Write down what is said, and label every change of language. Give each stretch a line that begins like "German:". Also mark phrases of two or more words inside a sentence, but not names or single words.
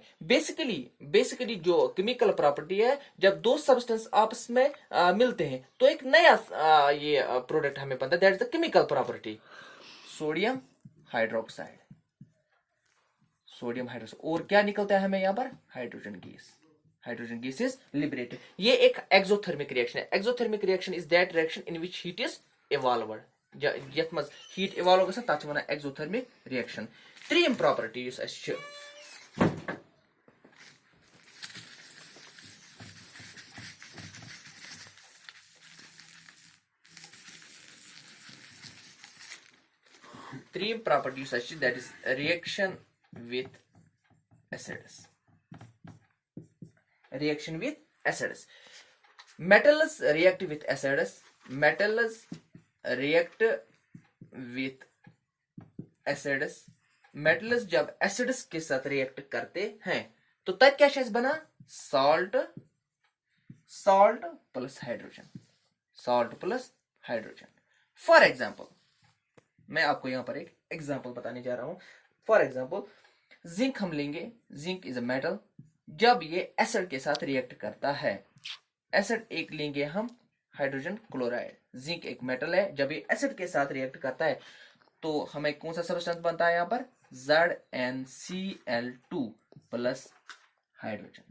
Hindi: बेसिकली जो
English: chemical property
Hindi: है, जब दो सब्सटेंस आपस में मिलते हैं तो एक नया ये प्रोडक्ट हमें बनता है,
English: that is the chemical property sodium hydroxide. Sodium hydroxide
Hindi: और क्या निकलता है हमें यहाँ पर,
English: hydrogen gas. Hydrogen gas is liberated.
Hindi: ये एक
English: exothermic reaction
Hindi: है.
English: Exothermic reaction is that reaction in which heat is evolved.
Kashmiri: यथ मज
English: heat evolve
Kashmiri: गसन तत वनान
English: exothermic reaction.
Kashmiri: त्रीम प्रॉपर्टी युस अस्छ त्रीम प्रॉपर्टी युस अस्छ
English: that is reaction with acids. Reaction with acids. Metals react with acids. Metals react with acids.
Hindi: Metals जब acids के साथ react करते हैं तो तब क्या चीज बना,
English: salt plus hydrogen. Salt plus hydrogen. For example,
Hindi: मैं आपको यहां पर एक एग्जांपल बताने जा रहा हूं.
English: for example
Hindi: जिंक हम लेंगे.
English: Zinc is a metal.
Hindi: जब ये एसिड के साथ रिएक्ट करता है, एसिड एक लेंगे हम
English: hydrogen chloride.
Hindi: जिंक एक मेटल है, जब ये एसिड के साथ रिएक्ट करता है तो हमें कौन सा सब्सटेंस बनता है यहाँ पर, ZnCl2
English: plus hydrogen.